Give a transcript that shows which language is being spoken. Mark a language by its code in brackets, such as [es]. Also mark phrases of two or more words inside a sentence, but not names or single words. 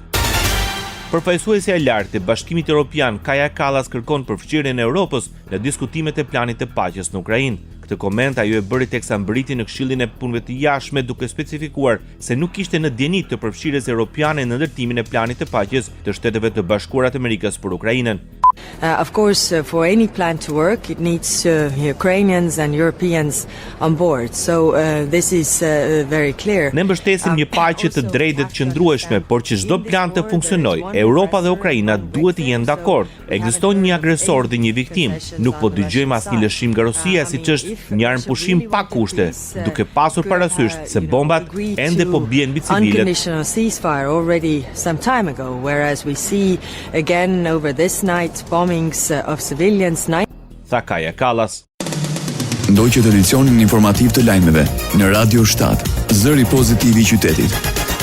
[sq] Përfaqësuesja e lartë e Bashkimit Evropian Kaja Kallas kërkon përfshirjen e Europës në diskutimet e planit të paqes në Ukrainë. Këtë koment ajo e bëri teksa mbriti në Këshillin e Punëve të Jashtme duke specifikuar se nuk ishte në dieni të përfshirjes europiane në ndërtimin e planit të paqes të Shteteve të Bashkuara të Amerikës për Ukrainën. [en] Of course, for any plan to work, it needs Ukrainians and Europeans on board. So this is very clear. [sq] Ne mbështesim një paqe të drejtë dhe të qëndrueshme, por që çdo plan të funksionojë, Europa dhe Ukraina duhet të jenë dakord. Ekziston një agresor dhe një viktimë. Nuk po dëgjojmë asnjë lëshim nga Rusia, siç është një armpushim pa kushte, duke pasur parasysh se bombat ende po bien mbi civilët. [en] Unconditional ceasefire already some time ago, whereas we see again over this night bombings of civilians. [sq] Tha Kaja Kallas. Ndoqët edicionin informativ të lajmeve në Radio 7, zëri pozitiv i qytetit.